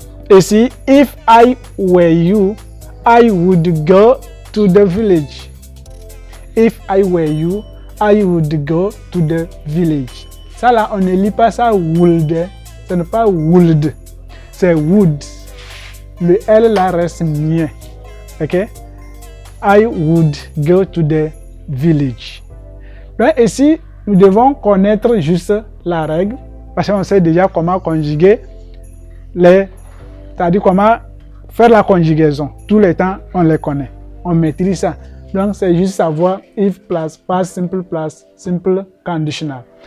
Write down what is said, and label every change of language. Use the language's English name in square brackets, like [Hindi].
[French] Et si [English] if I were you, I would go to the village. If I were you, I would go to the village. [French] Ça là, on ne lit pas ça would. Ce n'est pas would, c'est would. Le L là reste mien. Ok? [English] I would go to the village. [French] Donc ici, nous devons connaître juste la règle parce qu'on sait déjà comment conjuguer c'est-à-dire comment faire la conjugaison. Tous les temps, on les connaît. On maîtrise ça. Donc, c'est juste savoir [English] if plus past simple plus simple conditional.